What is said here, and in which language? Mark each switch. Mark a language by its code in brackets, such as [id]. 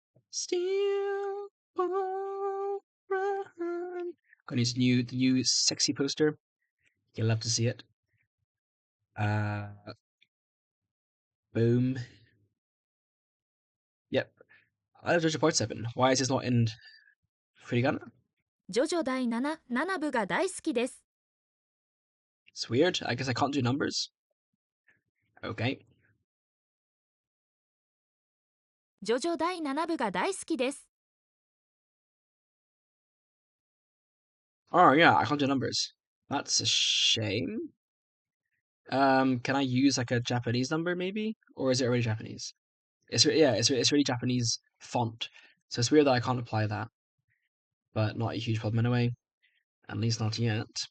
[en] Steel Ball Run. Got his the new sexy poster. You'll love to see it. Boom. Yep. I love JoJo Part 7. Why is this not in Furigana? [ja] ジョジョ第7部が大好きです [en] It's weird. I guess I can't do numbers. Okay. [ja] ジョジョ第7部が大好きです [en] Oh yeah, I can't do numbers. That's a shame. Can I use like a Japanese number maybe, or is it already Japanese? It's already Japanese font, so it's weird that I can't apply that. But not a huge problem anyway. At least not yet.